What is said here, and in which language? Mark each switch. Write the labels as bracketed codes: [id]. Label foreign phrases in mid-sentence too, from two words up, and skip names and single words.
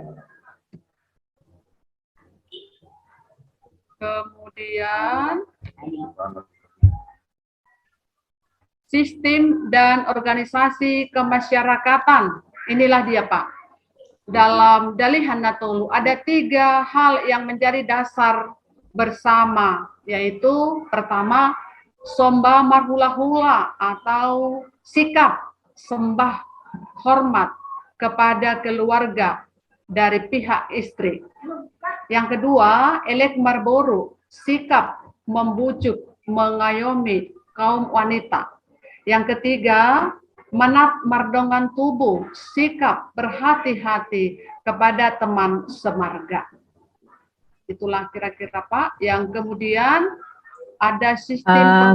[id] Kemudian sistem dan organisasi kemasyarakatan. Inilah dia, Pak. Dalam Dalihan Natulu ada 3 hal yang menjadi dasar bersama, yaitu pertama, [bbc] somba marhula-hula [id] atau sikap sembah hormat kepada keluarga dari pihak istri. Yang kedua, [bbc] elek marboru, [id] sikap membujuk, mengayomi kaum wanita. Yang ketiga, [bbc] menat mardongan tubuh, [id] sikap berhati-hati kepada teman semarga. Itulah kira-kira Pak. Yang kemudian ada sistem